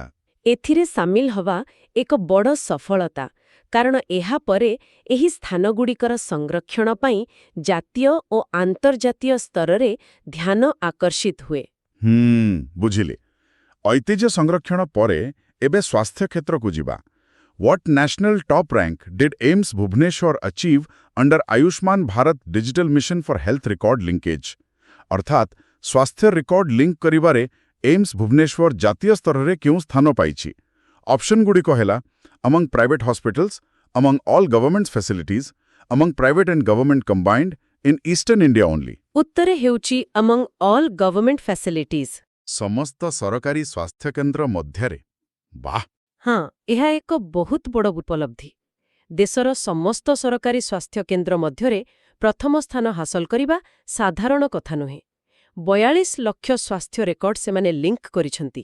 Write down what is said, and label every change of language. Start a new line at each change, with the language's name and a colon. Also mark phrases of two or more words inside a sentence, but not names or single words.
Odia: ଏଥିରେ ସାମିଲ ହେବା ଏକ ବଡ଼ ସଫଳତା, କାରଣ ଏହାପରେ ଏହି ସ୍ଥାନଗୁଡ଼ିକର ସଂରକ୍ଷଣ ପାଇଁ ଜାତୀୟ ଓ ଆନ୍ତର୍ଜାତୀୟ ସ୍ତରରେ ଧ୍ୟାନ ଆକର୍ଷିତ ହୁଏ। ବୁଝିଲି। ଐତିହ୍ୟ ସଂରକ୍ଷଣ ପରେ ଏବେ ସ୍ୱାସ୍ଥ୍ୟ କ୍ଷେତ୍ରକୁ ଯିବା।
English: What national top rank did AIIMS Bhubaneswar achieve under Ayushman Bharat Digital Mission for Health Record Linkage?
Odia: ଅର୍ଥାତ୍ ସ୍ୱାସ୍ଥ୍ୟ ରେକର୍ଡ ଲିଙ୍କ କରିବାରେ ଏମ୍ସ ଭୁବନେଶ୍ୱର ଜାତୀୟ ସ୍ତରରେ କେଉଁ ସ୍ଥାନ ପାଇଛି? ଅପସନଗୁଡ଼ିକ ହେଲା
English: among private hospitals, among all government facilities, among private and government combined, in Eastern India only.
Odia: ଉତ୍ତର ହେଉଛି
English: among all government facilities।
Odia: ସମସ୍ତ ସରକାରୀ ସ୍ୱାସ୍ଥ୍ୟକେନ୍ଦ୍ର ମଧ୍ୟରେ। ବାଃ! ହଁ, ଏହା ଏକ ବହୁତ ବଡ଼ ଉପଲବ୍ଧି। ଦେଶର ସମସ୍ତ ସରକାରୀ ସ୍ୱାସ୍ଥ୍ୟ କେନ୍ଦ୍ର ମଧ୍ୟରେ ପ୍ରଥମ ସ୍ଥାନ ହାସଲ କରିବା ସାଧାରଣ କଥା ନୁହେଁ। 42 ଲକ୍ଷ ସ୍ୱାସ୍ଥ୍ୟ ରେକର୍ଡ ସେମାନେ ଲିଙ୍କ କରିଛନ୍ତି।